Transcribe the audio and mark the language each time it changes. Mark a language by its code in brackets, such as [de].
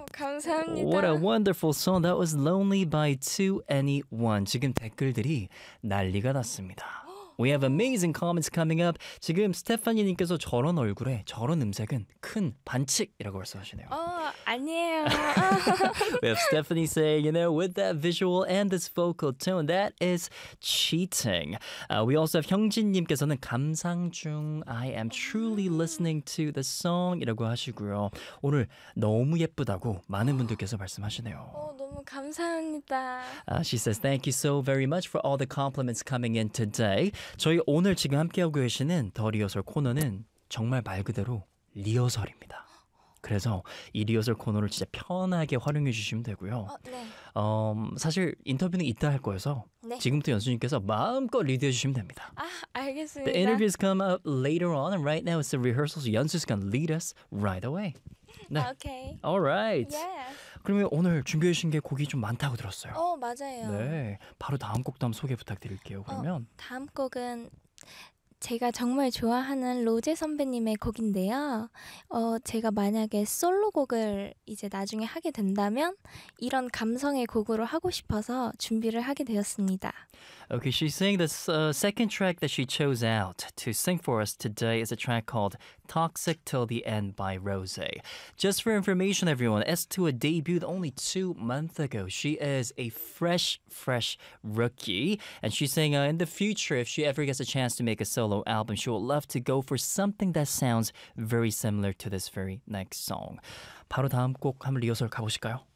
[ko] 감사합니다. [en] What a wonderful song. That was Lonely by 2NE1. [ko] 지금 댓글들이 난리가 났습니다. [en] We have amazing comments coming up. [ko] 지금 스테파니님께서 저런 얼굴에 저런 음색은 큰 반칙이라고 말씀하시네요. 아니에요. [en] We have Stephanie saying, you know, with that visual and this vocal tone, that is cheating. We also have [ko] 형진님께서는 감상 중, [en] I am truly listening to the song [ko] 이라고 하시고요. 오늘 너무 예쁘다고 많은 분들께서 말씀하시네요. 너무 감사합니다. [en] She says, thank you so very much for all the compliments coming in today. [ko] 저희 오늘 지금 함께하고 계시는 더 리허설 코너는 정말 말 그대로 리허설입니다. 그래서 이 리허설 코너를 진짜 편하게 활용해 주시면 되고요. 네. 사실 인터뷰는 이따 할 거여서 네. 지금부터 연수님께서 마음껏 리드해 주시면 됩니다. 아, 알겠습니다. [en] The interview is coming up later on and right now it's the rehearsal so 연수 is going to lead us right away. [ko] 네. 아, 오케이. [en] All right. Yes. [ko] 그러면 오늘 준비해 주신 게 곡이 좀 많다고 들었어요. 맞아요. 네. 바로 다음 곡도 한번 소개 부탁드릴게요. 그러면 다음 곡은 제가 정말 좋아하는 로제 선배님의 곡인데요. 제가 만약에 솔로곡을 이제 나중에 하게 된다면 이런 감성의 곡으로 하고 싶어서 준비를 하게 되었습니다. [en] Okay, she's saying this second track that she chose out to sing for us today is a track called Toxic Till the End by Rose. Just for information, everyone, S2A debuted only 2 months ago. She is a fresh rookie. And she's saying in the future, if she ever gets a chance to make a solo album, she would love to go for something that sounds very similar to this very next song. [ko] 바로 다음 곡 한번 리허설 가보실까요?